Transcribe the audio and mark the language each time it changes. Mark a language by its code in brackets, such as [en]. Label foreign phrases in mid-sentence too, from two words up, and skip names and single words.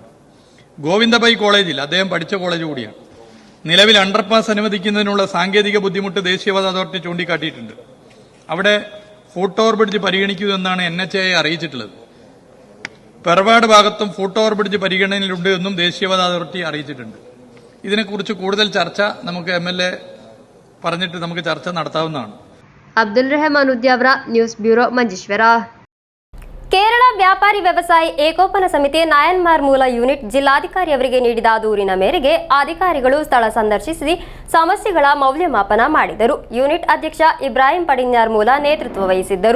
[ml] ഗോവിന്ദഭായ് കോളേജിൽ അദ്ദേഹം പഠിച്ച കോളേജ് കൂടിയാണ്. നിലവിൽ അണ്ടർപാസ് അനുവദിക്കുന്നതിനുള്ള സാങ്കേതിക ബുദ്ധിമുട്ട് ദേശീയപാത അതോറിറ്റി ചൂണ്ടിക്കാട്ടിയിട്ടുണ്ട്. അവിടെ [en] foot over bridge [ml] പരിഗണിക്കുമെന്നാണ് NHAI അറിയിച്ചിട്ടുള്ളത്. പെറവാട് ഭാഗത്തും [en] foot over bridge [ml] പരിഗണനയിലുണ്ട് എന്നും ദേശീയപാത അതോറിറ്റി അറിയിച്ചിട്ടുണ്ട്. ഇതിനെക്കുറിച്ച് കൂടുതൽ ചർച്ച നമുക്ക് MLA പറഞ്ഞിട്ട് നമുക്ക് ചർച്ച നടത്താവുന്നതാണ്. [kn] ಅಬ್ದುಲ್ ರೆಹಮಾನ್ ಉದ್ಯಾವ್ರ, [en] news bureau, [kn] ಮಂಜೇಶ್ವರ. ಕೇರಳ ವ್ಯಾಪಾರಿ ವ್ಯವಸಾಯಿ ಏಕೋಪನ ಸಮಿತಿ ನಾಯನ್ಮಾರ್ ಮೂಲ ಯೂನಿಟ್ ಜಿಲ್ಲಾಧಿಕಾರಿಯವರಿಗೆ ನೀಡಿದ ದೂರಿನ ಮೇರೆಗೆ ಅಧಿಕಾರಿಗಳು ಸ್ಥಳ ಸಂದರ್ಶಿಸಿ ಸಮಸ್ಯೆಗಳ ಮೌಲ್ಯಮಾಪನ ಮಾಡಿದರು. ಯೂನಿಟ್ ಅಧ್ಯಕ್ಷ ಇಬ್ರಾಹಿಂ ಪಡಿನ್ಯಾರ್ ಮೂಲ ನೇತೃತ್ವ ವಹಿಸಿದ್ದರು.